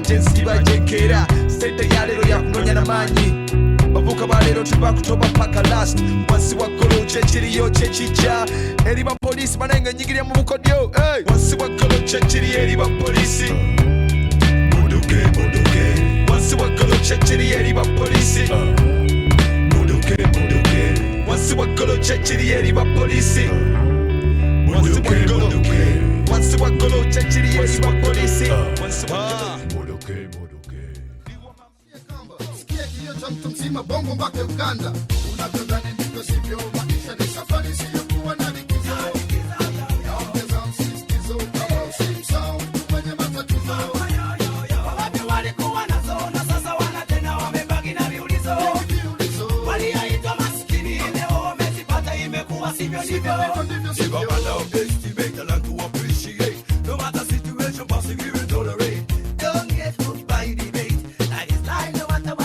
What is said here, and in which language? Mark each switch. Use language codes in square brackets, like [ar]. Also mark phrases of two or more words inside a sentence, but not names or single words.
[lg] gyensiba gyenkeera sente yaleero yakunoonya n'amaanyi bavuka balero tubakutoba paka last wansi wa golo kyekiriyo kyekijja eri bapoliisi banenge nyigirya mu bukodyo wansi wa golo kyekiri eri bapoliisi muduke wansi wa golo kyekiri eri bapoliisi muduke wansi wa golo kyekiri eri bapoliisi wansi wa golo kyekiri eri bapoliisi [sw] mtu mzima bongo mpaka Uganda unavyodhani ndivyo sivyo maisha ni safari siyokuwa na likizo yaongeza msisitizo kama usimsahau mwenye matatizo wapi walikuwa nazo na sasa wana tena wamebaki na viulizo waliaitwa maskini leo wamezipata imekuwa sivyo ndivyo [en] no matter situation persevere and tolerate don't get hooked by debate that is life no matter what